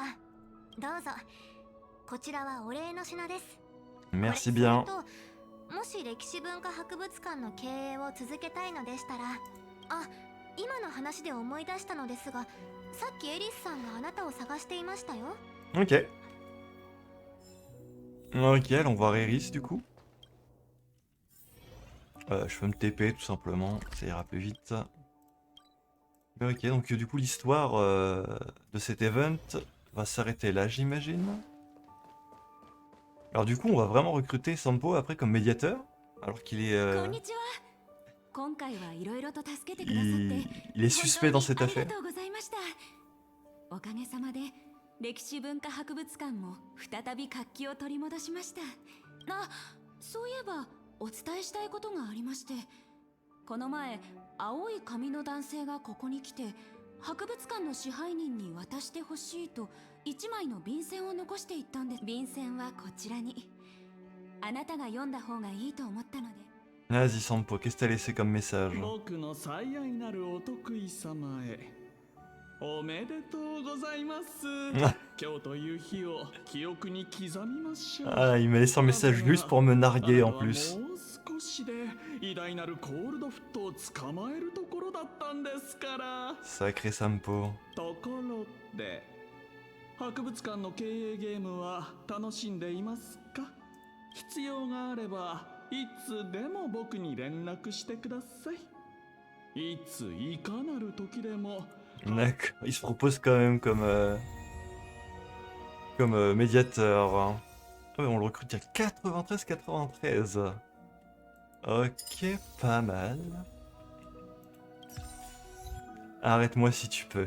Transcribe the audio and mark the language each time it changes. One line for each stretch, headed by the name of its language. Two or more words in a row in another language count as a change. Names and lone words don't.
Japanese: どうぞ。こちらはお礼の品です。
French: Merci bien.
Japanese: もし歴史文化博物館の経営を続けたいのでしたら、あ、今の話で思い出したのですが、さっきエリスさんがあなたを探していましたよ。
French: Ok. Ok, allons voir Eris du coup. Je peux me TP tout simplement, ça ira plus vite. Ok, donc du coup l'histoire de cet event va s'arrêter là, j'imagine. Alors du coup on va vraiment recruter Sampo après comme médiateur, alors qu'il est... il est suspect dans cette affaire.
Japanese: おかげさまで歴史文化博物館も再び活気を取り戻しました。あ、そういえばお伝えしたいことがありまして、この前青い髪の男性がここに来て博物館の支配人に渡してほしいと1枚の便箋を残していったんです。便箋はこちらに。あなたが読んだ方がいいと思ったので。
French: Vas-y Sampo, qu'est-ce que t'as laissé comme message?
Japanese: 僕の最愛なるお得意様へおめでとうございます。今日という日を記憶に刻みましょう。
French: Ah, il m'a laissé un message juste pour me narguer en plus.
Japanese: もう少しで偉大なるコールドフットを捕まえるところだったんですから。
French: Sacré Sampo.
Japanese: ところで博物館の経営ゲームは楽しんでいますか？必要があればいつでも僕に連絡してください。いついかなる時でも。
French: D'accord. Il se propose quand même comme médiateur. Hein. Ah ouais, on le recrute à 93-93. Ok, pas mal. Arrête-moi si tu peux.